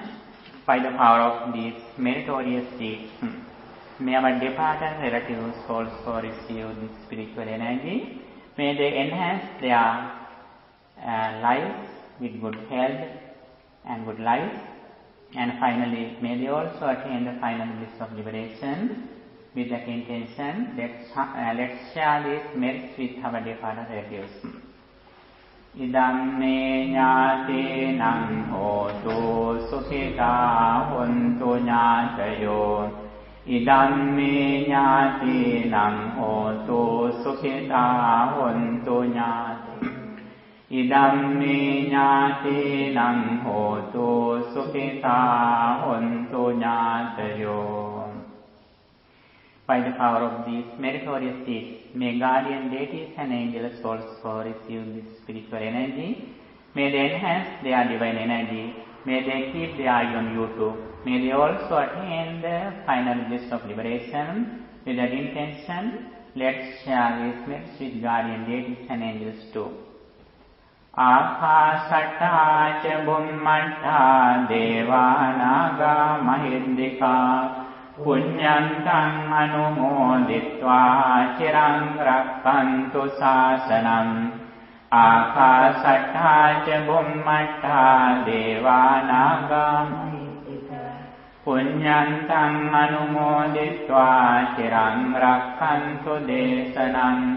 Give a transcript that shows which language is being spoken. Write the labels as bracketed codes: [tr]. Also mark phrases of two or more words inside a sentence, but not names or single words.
[en] By the power of these meritorious deeds, may our departed relatives also receive this spiritual energy May they enhance their life with good health and good life. And finally, may they also attain the final bliss of liberation. With that intention, let's share these merits with our departed relatives. [pi] Idam me ñātīnaṁ hotu sukhitā hontu ñātayo. Idam me ñātīnaṁ hotu sukhitā hontu ñātayo. Idam me ñātīnaṁ hotu sukhitā hontu ñātayo. [en] By the power of these meritorious deeds, may guardian deities and angels also receive this spiritual energy. May they enhance their divine energy. May they keep their eye on you too. May they also attain the final bliss of liberation. With that intention, let's share these merits with guardian deities and angels too. [pi] Ākāsattā ca bhummattā devānāgā mahiddhikā Puññantaṁ anumoditvā chiraṁ rakkantu sāsanam. Ākāsattā ca bhummattā devānāgā Puññantaṁ anumoditvā chiraṁ rakkantu desanam.